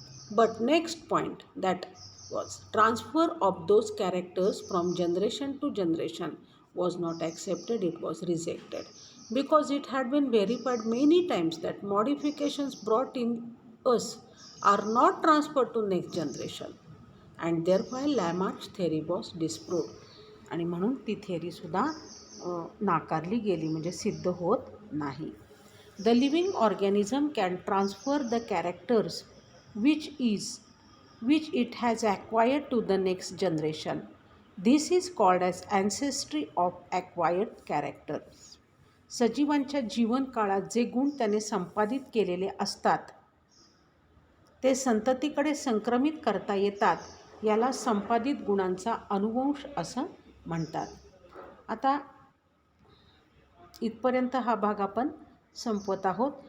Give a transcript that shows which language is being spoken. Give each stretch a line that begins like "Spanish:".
English: But next point, that was transfer of those characters from generation to generation, was not accepted. It was rejected because it had been verified many times that modifications brought in us are not transferred to next generation, and therefore Lamarck's theory was disproved.
Marathi: आणि म्हणून ती थेअरीसुद्धा नाकारली गेली, म्हणजे सिद्ध होत नाही.
English: The living organism can transfer the characters which it has acquired to the next generation. This is called as ancestry of acquired characters.
Marathi: सजीवांच्या जीवनकाळात जे गुण त्याने संपादित केलेले असतात ते संततीकडे संक्रमित करता येतात. याला संपादित गुणांचा अनुवंश असं म्हणतात. आता इथपर्यंत हा भाग आपण संपवत आहोत.